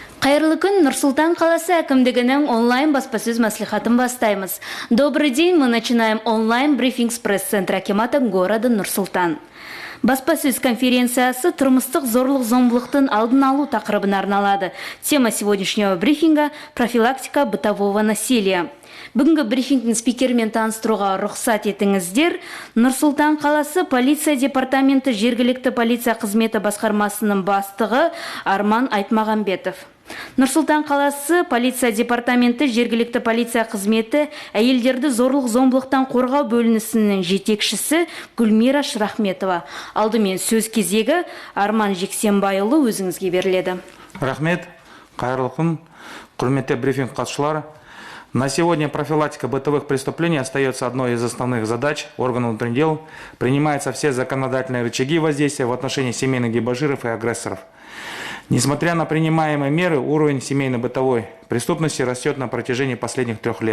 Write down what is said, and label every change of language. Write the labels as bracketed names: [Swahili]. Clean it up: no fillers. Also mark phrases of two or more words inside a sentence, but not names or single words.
[Kazakh] Қайырлы күн, Нұр-Сұлтан қаласы әкімдігінің онлайн баспасөз мәслихатын бастаймыз. [Russian] Добрый день, мы начинаем онлайн брифинг с пресс-центра акимата города Нұр-Сұлтан. [Kazakh] Баспасөз конференциясы тұрмыстық зорлық-зомбылықтың алдын алу тақырыбына арналады. [Russian] Тема сегодняшнего брифинга – профилактика бытового насилия. [Kazakh] Бүгінгі брифингтің спикермен таныстыруға рұқсат етіңіздер. Нұр-Сұлтан қаласы полиция департаменті жергілікті полиция қызметі басқармасының бастығы Арман Айтмағамбетов. Нұр-Сұлтан қаласы полиция департаменті жергілікті полиция қызметі әйелдерді зорлық-зомбылықтан қорғау бөлінісінің жетекшісі Гүлмира Шрахметова. Алдымен сөз кезегі Арман Жексенбайұлы өзіңізге беріледі. Рахмет, қайырлы күн, құрметті брифинг қатысушылары. [Russian] На сегодня профилактика бытовых преступлений остается одной из основных задач органов внутренних дел. Принимаются все законодательные рычаги воздействия в отношении семейных дебоширов и агрессоров. Несмотря на принимаемые меры, уровень семейно-бытовой преступности растет на протяжении последних 3 лет.